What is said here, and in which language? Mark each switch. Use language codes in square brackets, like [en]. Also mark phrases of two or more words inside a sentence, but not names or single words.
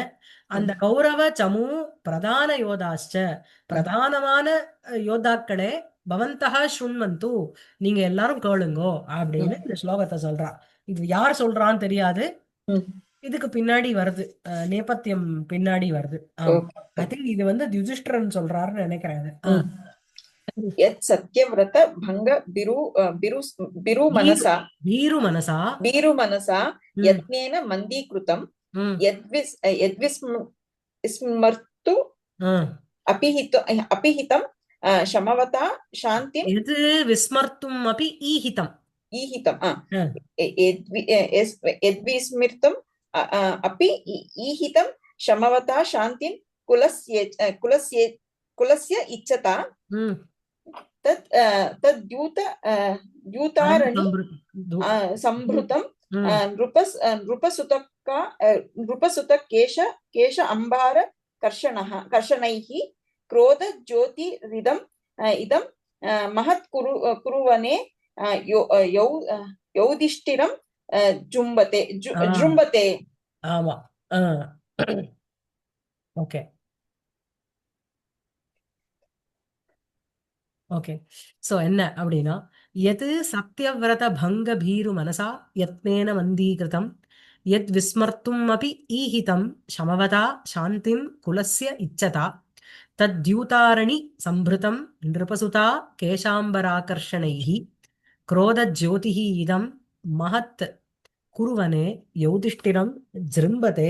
[ta] அந்த [sa] कौरव चमू प्रधान योधाश्च [ta] பிரதானமான யோதாக்களே [sa] भवन्तः शृण्वन्तु [ta] நீங்க எல்லாரும் கேளுங்கோ அப்படின்னு இந்த ஸ்லோகத்தை சொல்றா. இது யார் சொல்றான்னு தெரியாது, இதுக்கு பின்னாடி வருது, நேபத்தியம் பின்னாடி வருது. [en] I think [ta] இது வந்து யுதிஷ்டிரன் சொல்றாருன்னு நினைக்கிறேன். [sa] यत् सत्यव्रत भंग बिरु मनसा भीरु मनसा यत्नेन मन्दीकृतं यद्विस्मर्तु अपिहितं शमवता शान्तिं यद् विस्मर्तुम् अपि ईहितम् यद्विस्मृतं अपि ईहितं शमवता शान्तिं कुलस्य इच्छता द्यूतारणि संभृतं नृपसुत केश अंबार कर्षणैः क्रोध ज्योतिरिदं इदं महत् कुरुवने यौधिष्ठिरं जृम्बते. [ta] ஆமா. [en] okay okay. [ta] சோ என்ன அப்படின்னா, [sa] यत् सत्यव्रत भङ्ग भीरु मनसा यत्नेन मन्दीकृतं यद् विस्मर्तुम् अपि ईहितं शमवता शान्तिं कुलस्य इच्छता तद्द्यूतारणि सम्भृतं नृपसुता केशाम्बराकर्षणैः क्रोधज्योतिः इदं महत् कुरुवने यौधिष्ठिरं जृम्भते.